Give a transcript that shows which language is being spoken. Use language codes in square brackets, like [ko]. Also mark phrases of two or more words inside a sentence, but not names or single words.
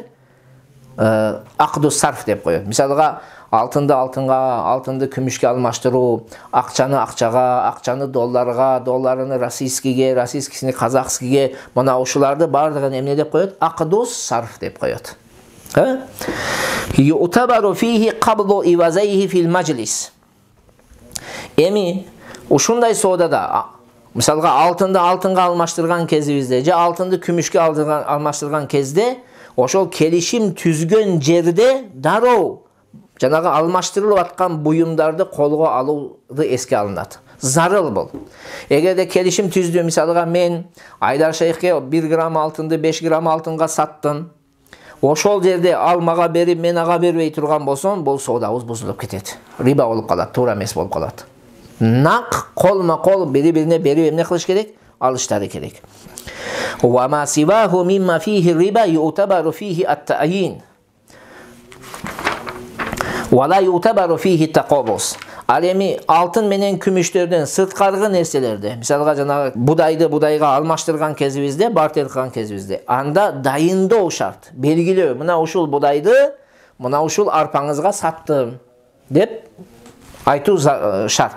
[ar] عقد الصرف [ky] деп коет. Мисалга алтынды алтынга, алтынды күмүшкө алмаштыруу, акчаны акчага, акчаны долларга, долларыны российскийге, российскисini казакскийге, мына ушуларды бардыгын эмне деп коет? [ar] عقد الصرف [ky] деп коет. [ar] يعتبر فيه قبض عوضيه في المجلس. [ky] Эми ушундай соодада, мисалга алтынды алтынга алмаштырган кезибизде, же алтынды күмүшкө алмаштырган кезде, ошол келишим түзгөн жерде дароо жанагы алмаштырылып аткан буюмдарды колго алууну эске алынат. Зарыл бул. Эгерде келишим түздү, мисалга мен Айдар шейхке 1 грамм алтынды 5 грамм алтынга саттым. Ошол жерде ал мага берип, мен ага бербей турган болсом, бул соодабыз бузулуп кетет. Риба болуп калат, туура эмес болуп калат. Нак колма-кол бири-бирине берип эмне кылыш керек? Алыштары керек. [ar] وما سواه مما فيه ربا يعتبر فيه التعيين. ولا يعتبر فيه التقابض. [ky] Al эми алтын менен күмүштөрдөн сырткаркы нерселерди, мисалга жанагы будайды будайга алмаштырган кезибизде, бартер кылган кезибизде, анда дайындоо шарт. Белгилөө, мына ушул будайды, мына ушул арпаңызга саттым деп айтуу шарт.